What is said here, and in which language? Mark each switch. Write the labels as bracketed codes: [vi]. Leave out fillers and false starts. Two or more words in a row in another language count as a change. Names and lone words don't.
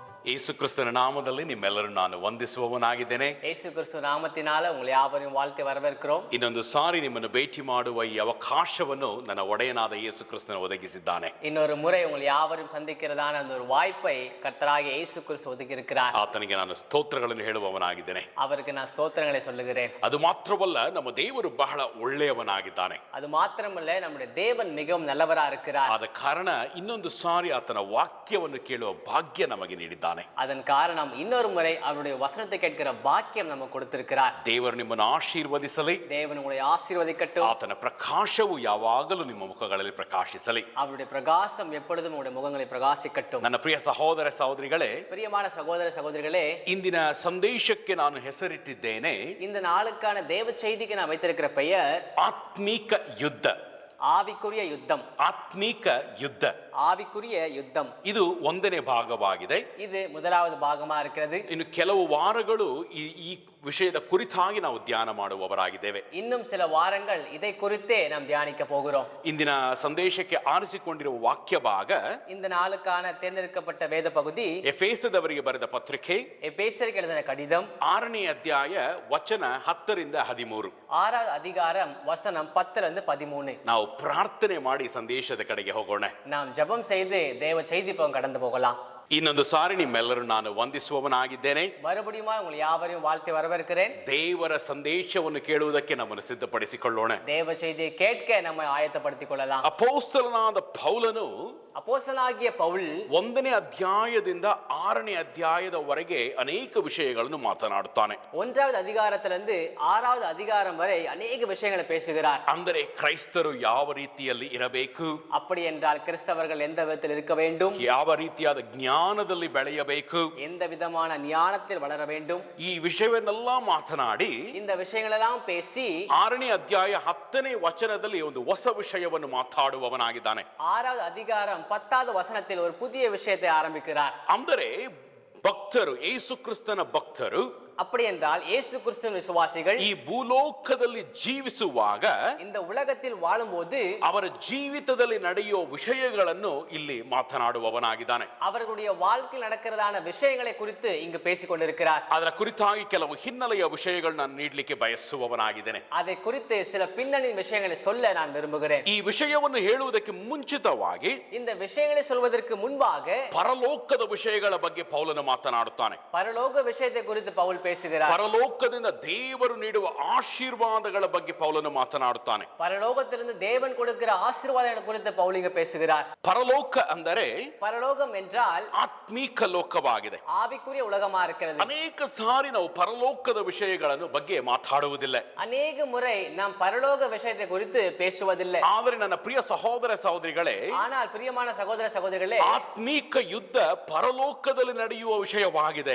[kn] ಯೇಸು ಕ್ರಿಸ್ತನ ನಾಮದಲ್ಲಿ ನಿಮ್ಮೆಲ್ಲರನ್ನು ನಾನು ವಂದಿಸುವವನಾಗಿದ್ದೇನೆ. [ta] ಯೇಸು ಕ್ರಿಸ್ತು ನಾಮத்தினால உங்களை யாவரையும் வாழ்த்தி வரவேற்கிறோம். [kn] ಇನ್ನೊಂದು ಸಾರಿ ನಿಮ್ಮನ್ನು ಭೇಟಿ ಮಾಡುವ ಈ ಅವಕಾಶವನ್ನು ನನ್ನ ಒಡೆಯನಾದ ಯೇಸು ಕ್ರಿಸ್ತನ ಒದಗಿಸಿದ್ದಾನೆ. [ta] இன்னொரு முறை உங்களை யாவரையும் சந்திக்கிறதான அந்த ஒரு வாய்ப்பை கர்த்தராகிய இயேசு கிறிஸ்து ஒதுக்கி இருக்கிறார். [kn] ಆತನಿಗೆ ನಾನು ಸ್ತೋತ್ರಗಳನ್ನು ಹೇಳುವವನಾಗಿದ್ದೇನೆ. [ta] அவருக்கு நான் ஸ்தோத்திரங்களை சொல்லுகிறேன். [kn] ಅದು ಮಾತ್ರವಲ್ಲ, ನಮ್ಮ ದೇವರು ಬಹಳ ಒಳ್ಳೆಯವನಾಗಿದ್ದಾನೆ. [ta] அது மாத்திரமல்ல, நம்முடைய தேவன் மிகவும் நல்லவரா இருக்கிறார். [kn] ಆದ ಕಾರಣ ಇನ್ನೊಂದು ಸಾರಿ ಆತನ ವಾಕ್ಯವನ್ನು ಕೇಳುವ ಭಾಗ್ಯ ನಮಗೆ ನೀಡಿದ್ದಾನೆ. [ta] அதன் காரணம் இன்னொரு முறை அவருடைய வசனத்தை கேட்கிற பாக்கியம் நமக்கு கொடுத்திருக்கிறார். [kn] ದೇವರು ನಿಮ್ಮನ್ನು ಆಶೀರ್ವದಿಸಲಿ. [ta] தேவன் உங்களை ஆசீர்வதிக்கட்டும். [kn] ಆತನ ಪ್ರಕಾಶವು ಯಾವಾಗಲೂ ನಿಮ್ಮ ಮುಖಗಳಲ್ಲಿ ಪ್ರಕಾಶಿಸಲಿ. [ta] அவருடைய பிரகாசம் எப்பொழுதும் உங்களுடைய முகங்களை பிரகாசிக்கட்டும். [kn] ನನ್ನ ಪ್ರಿಯ ಸಹೋದರ ಸಹೋದರಿಗಳೇ, [ta] பிரியமான சகோதர சகோதரிகளே, [kn] ಇಂದಿನ ಸಂದೇಶಕ್ಕೆ ನಾನು ಹೆಸರಿಟ್ಟಿದ್ದೇನೆ, [ta] இந்த நாளுக்கான தேவ செய்திக்கு நான் வைத்திருக்கிற பெயர் [kn] ಆತ್ಮೀಕ ಯುದ್ಧ. [ta] ஆவிக்குரிய யுத்தம். [kn] ಆತ್ಮೀಕ ಯುದ್ಧ, [ta] ஆவிக்குரிய யுத்தம். [kn] ಇದು ಒಂದನೇ ಭಾಗವಾಗಿದೆ. [ta] இது முதலாவது பாகமா இருக்கிறது. [kn] ಇನ್ನು ಕೆಲವು ವಾರಗಳು ಈ ವಿಷಯದ ಕುರಿತಾಗಿ ನಾವು ಧ್ಯಾನ ಮಾಡುವವರಾಗಿದ್ದೇವೆ. [ta] இன்னும் சில வாரங்கள் இதை குறித்தே நாம் தியானிக்க போகிறோம். [kn] ಇಂದಿನ ಸಂದೇಶಕ್ಕೆ ಆರಿಸಿಕೊಂಡಿರುವ ವಾಕ್ಯ ಭಾಗ, [ta] இந்த நாளுக்கான தேர்ந்தெடுக்கப்பட்ட வேத பகுதி [kn] ಎಫೆಸದವರಿಗೆ ಬರೆದ ಪತ್ರಿಕೆ [ta] எபேசியருக்கு எழுதின கடிதம் [kn] 6ನೇ ಅಧ್ಯಾಯ ವಚನ 10ರಿಂದ 13. [ta] 6வது அதிகாரம் வசனம் 10 இருந்து 13. [kn] ನಾವು ಪ್ರಾರ್ಥನೆ ಮಾಡಿ ಸಂದೇಶದ ಕಡೆಗೆ ಹೋಗೋಣ. [ta] நாம் ஜெபம் செய்து தேவ செய்தி பக்கம் கடந்து போகலாம். [kn] ಇನ್ನೊಂದು ಸಾರಿ ನಿಮ್ಮೆಲ್ಲರೂ ನಾನು ವಂದಿಸುವವನಾಗಿದ್ದೇನೆ. [ta] மறுபடியும் உங்களை யாவரையும் வாழ்த்தி வரவேற்கிறேன். [kn] ದೇವರ ಸಂದೇಶವನ್ನು ಕೇಳುವುದಕ್ಕೆ ನಮ್ಮನ್ನು ಸಿದ್ಧಪಡಿಸಿಕೊಳ್ಳೋಣ. [ta] தேவ செய்தியை கேட்க நம்மை ஆயத்தப்படுத்திக் கொள்ளலாம். [kn] ಅಪೊಸ್ತಲನಾದ ಪೌಲನು [ta] அப்போஸ்தலனாகிய பவுல் [kn] 1ನೇ ಅಧ್ಯಾಯದಿಂದ 6ನೇ ಅಧ್ಯಾಯದವರೆಗೆ ಅನೇಕ ವಿಷಯಗಳನ್ನು ಮಾತನಾಡುತ್ತಾನೆ. [ta] 1வது அதிகாரத்திலிருந்து 6வது அதிகாரம் வரை அநேக விஷயங்களை பேசுகிறார். [kn] ಅಂದರೆ ಕ್ರೈಸ್ತರು ಯಾವ ರೀತಿಯಲ್ಲಿ ಇರಬೇಕು, [ta] அப்படி என்றால் கிறிஸ்தவர்கள் எந்த விதத்தில் இருக்க வேண்டும், [kn] ಯಾವ ರೀತಿಯಾದ ಜ್ಞಾನದಲ್ಲಿ ಬೆಳೆಯಬೇಕು, [ta] எந்த விதமான ஞானத்தில் வளர வேண்டும், [kn] ಈ ವಿಷಯವನ್ನೆಲ್ಲ ಮಾತನಾಡಿ [ta] இந்த விஷயங்களெல்லாம் பேசி [kn] 6ನೇ ಅಧ್ಯಾಯ 10ನೇ ವಚನದಲ್ಲಿ ಒಂದು ಹೊಸ ವಿಷಯವನ್ನು ಮಾತಾಡುವವನಾಗಿದ್ದಾನೆ. [ta] 6வது அதிகாரம் 10வது வசனத்தில் ஒரு புதிய விஷயத்தை ஆரம்பிக்கிறார். [kn] ಅಂದರೆ ಭಕ್ತರು, ಯೇಸು ಕ್ರಿಸ್ತನ ಭಕ್ತರು, [ta] அப்படி என்றால் இயேசு கிறிஸ்துவின் விசுவாசிகள் [kn] ಈ ಭೂಲೋಕದಲ್ಲಿ ಜೀವಿಸುವಾಗ [ta] இந்த உலகத்தில் வாழும்போது [kn] ಅವರ ಜೀವಿತದಲ್ಲಿ ನಡೆಯುವ ವಿಷಯಗಳನ್ನು ಇಲ್ಲಿ ಮಾತನಾಡುವವನಾಗಿದ್ದಾನೆ. [ta] அவர்களுடைய வாழ்க்கையில் நடக்கிறதான விஷயங்களை குறித்து இங்கு பேசிக் கொண்டிருக்கிறார். [kn] ಅದರ ಕುರಿತಾಗಿ ಕೆಲವು ಹಿನ್ನೆಲೆಯ ವಿಷಯಗಳನ್ನ ನೀಡಲಿಕ್ಕೆ ಬಯಸುವವನಾಗಿದ್ದೇನೆ. [ta] அதை குறித்து சில பின்னணி விஷயங்களை சொல்ல நான் விரும்புகிறேன். [kn] ಈ ವಿಷಯವನ್ನು ಹೇಳುವುದಕ್ಕೆ ಮುಂಚಿತವಾಗಿ [ta] இந்த விஷயங்களை சொல்வதற்கு முன்பாக [kn] ಪರಲೋಕದ ವಿಷಯಗಳ ಬಗ್ಗೆ ಪೌಲನು ಮಾತನಾಡುತ್ತಾನೆ. [ta] பரலோக விஷயத்தை குறித்து பவுல் பேசுகிறார். [kn] ಪರಲೋಕದಿಂದ ದೇವರು ನೀಡುವ ಆಶೀರ್ವಾದಗಳ ಬಗ್ಗೆ ಪೌಲನು ಮಾತನಾಡುತ್ತಾನೆ. [ta] பரலோகத்திலிருந்து தேவன் கொடுக்கிற ஆசீர்வாதங்களை குறித்து பவுல் இங்க பேசுகிறார். [kn] ಪರಲೋಕ ಅಂದರೆ [ta] பரலோகம் என்றால் [kn] ಆತ್ಮೀಕ ಲೋಕವಾಗಿದೆ. [ta] ஆவிக்குரிய உலகமா இருக்கிறது. [kn] ಅನೇಕ ಸಾರಿ ನಾವು ಪರಲೋಕದ ವಿಷಯಗಳನ್ನು ಬಗ್ಗೆ ಮಾತಾಡುವುದಿಲ್ಲ. [ta] அநேக முறை நாம் பரலோக விஷயத்தை குறித்து பேசுவதில்லை. [kn] ಆದರೆ ನನ್ನ ಪ್ರಿಯ ಸಹೋದರ ಸಹೋದರಿಗಳೇ, [ta] ஆனால் பிரியமான சகோதர சகோதரிகளே, [kn] ಆತ್ಮೀಕ ಯುದ್ಧ ಪರಲೋಕದಲ್ಲಿ ನಡೆಯುವ ವಿಷಯವಾಗಿದೆ.